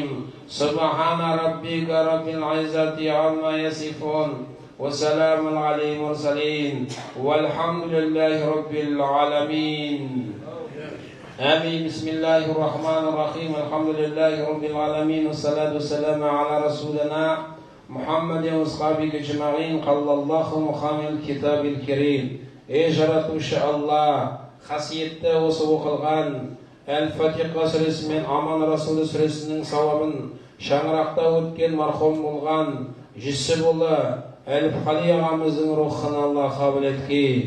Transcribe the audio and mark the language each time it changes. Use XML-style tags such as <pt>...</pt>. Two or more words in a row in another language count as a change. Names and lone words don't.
<ar>سبحان ربك رب العزة عما يصفون وسلام على المرسلين والحمد لله رب العالمين. آمين. بسم الله الرحمن الرحيم. الحمد لله رب العالمين والصلاة والسلام على رسولنا محمد وأصحابه أجمعين. قال الله محمد الكتاب الكريم.</ar> <kk>жаратушы Алла, қасиетті осы оқылған Әл-Фатиха сүресі мен Аман Расулы сүресінің сауабын шаңырақта өткен мархум болған Жүсіпұлы Әліпқали ағамыздың рухын Алла қабыл етке.</kk>